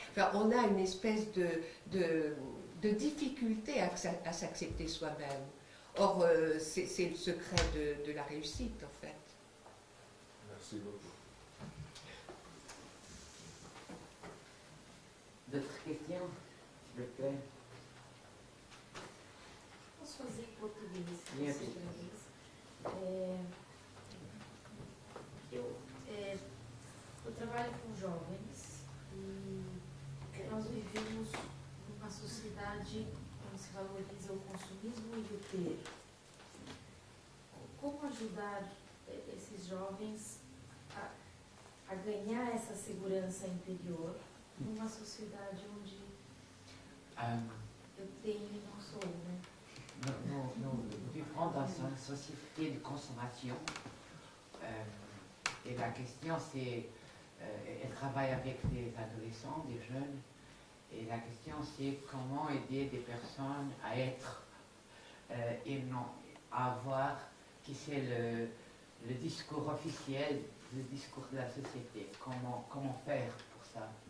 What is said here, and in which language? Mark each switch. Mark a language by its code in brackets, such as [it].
[fr] Enfin, on a une espèce de difficulté à s'accepter soi-même. Or, c'est le secret de la réussite, en fait. Merci beaucoup. D'autres questions, s'il vous plaît? [pt] Posso fazer em português? Sim, sim. Eu trabalho com jovens e nós vivemos numa sociedade onde se valoriza o consumismo e o ter. Como ajudar esses jovens a ganhar essa segurança interior numa sociedade onde eu tenho e não sou, né? [fr] Nous vivons dans une société de consommation et la question c'est, elle travaille avec des adolescents, des jeunes, et la question c'est comment aider des personnes à être et non à avoir qui c'est le discours officiel, le discours de la société. Comment faire pour ça?